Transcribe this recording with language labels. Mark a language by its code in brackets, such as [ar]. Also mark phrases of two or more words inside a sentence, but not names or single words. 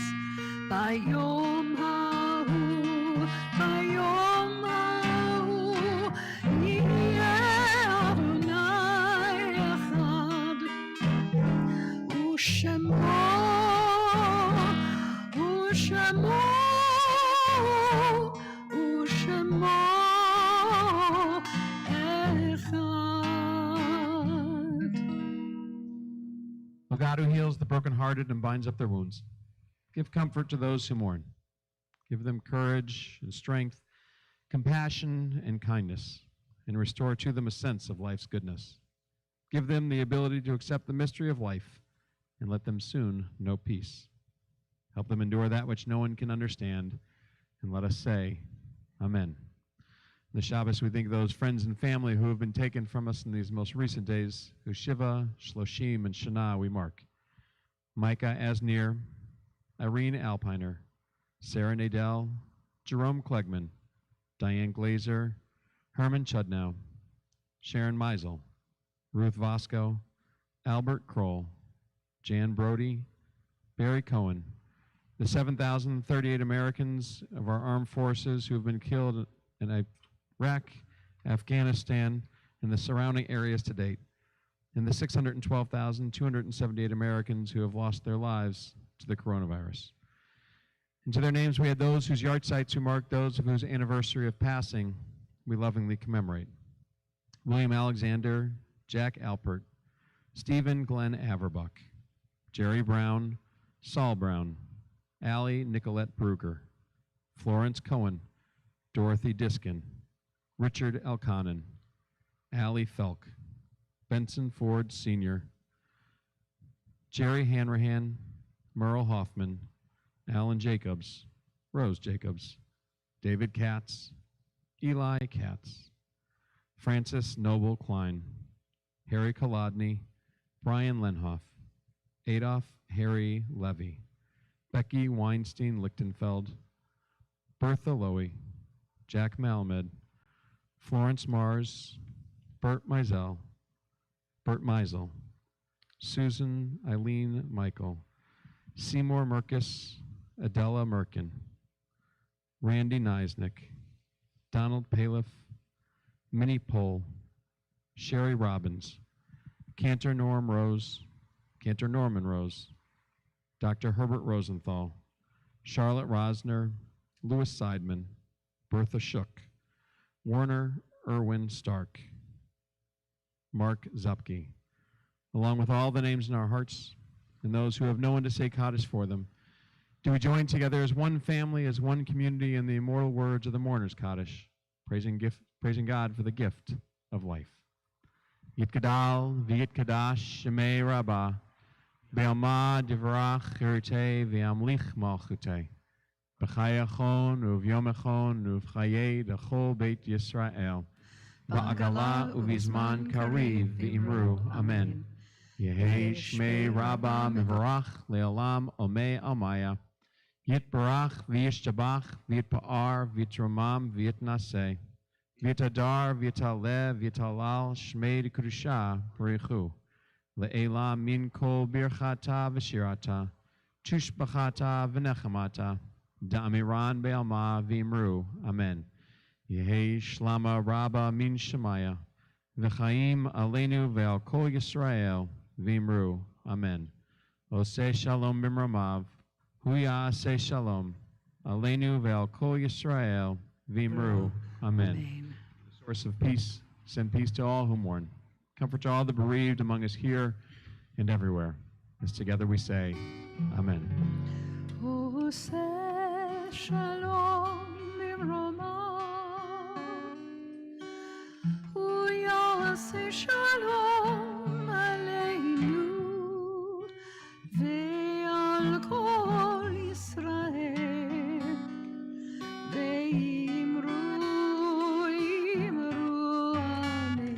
[he] ביום ההוא, ביום ההוא, יהיה אדוני אחד, ושמו, ושמו, ושמו [en] O God, who heals the brokenhearted and binds up their wounds, give comfort to those who mourn. Give them courage and strength, compassion and kindness, and restore to them a sense of life's goodness. Give them the ability to accept the mystery of life, and let them soon know peace. Help them endure that which no one can understand, and let us say, Amen. In the Shabbos, we think of those friends and family who have been taken from us in these most recent days, whose Shiva, Shloshim, and Shana we mark. Micah Asnir, Irene Alpiner, Sarah Nadell, Jerome Klegman, Diane Glazer, Herman Chudnow, Sharon Meisel, Ruth Vasco, Albert Kroll, Jan Brody, Barry Cohen, the 7,038 Americans of our armed forces who have been killed in Iraq, Afghanistan, and the surrounding areas to date, and the 612,278 Americans who have lost their lives to the coronavirus. And to their names we add those whose yard-sites who mark those of whose anniversary of passing we lovingly commemorate. William Alexander, Jack Alpert, Stephen Glenn Averbuck, Jerry Brown, Saul Brown, Allie Nicolette Brugger, Florence Cohen, Dorothy Diskin, Richard Elkanen, Allie Felk, Benson Ford Sr., Jerry Hanrahan, Merle Hoffman, Alan Jacobs, Rose Jacobs, David Katz, Eli Katz, Francis Noble Klein, Harry Kolodny, Brian Lenhoff, Adolf Harry Levy, Becky Weinstein Lichtenfeld, Bertha Lowy, Jack Malamed, Florence Mars, Bert Meisel, Susan Eileen Michael, Seymour Merkus, Adela Merkin, Randy Neisnick, Donald Paliff, Minnie Pohl, Sherry Robbins, Cantor Norman Rose, Dr. Herbert Rosenthal, Charlotte Rosner, Louis Seidman, Bertha Shook, Warner Irwin Stark, Mark Zupke, along with all the names in our hearts and those who have no one to say Kaddish for them. Do we join together as one family, as one community in the immortal words of the mourners' Kaddish, praising God for the gift of life. [arc] יתגדל ויתקדש שמה רבא בעלמא די ברא כרעותה וימליך מלכותה בחייכון וביומיכון ובחיי דכל בית ישראל, בעגלא ובזמן קריב ואמרו אמן. יהא שמה רבא מברך לעלם ולעלמי עלמיא יתברך וישתבח ויתפאר ויתרומם ויתנשא ויתהדר ויתעלה ויתהלל שמה דקדשא בריך הוא לעלא מן כל ברכתא ושירתא תשבחתא ונחמתא דאמירן בעלמא ואמרו אמן. יהא שלמא רבא מן שמיא וחיים עלינו ועל כל ישראל ואמרו אמן. [he] עושה שלום במרומיו הוא יעשה שלום עלינו ועל כל ישראל ואמרו, amen. [en] The source of peace, send peace to all who mourn. Comfort to all the bereaved among us here and everywhere. As together we say, amen. [he] עושה שלום במרומיו הוא יעשה שלום עלינו ועל כל ישראל ואמרו אמן.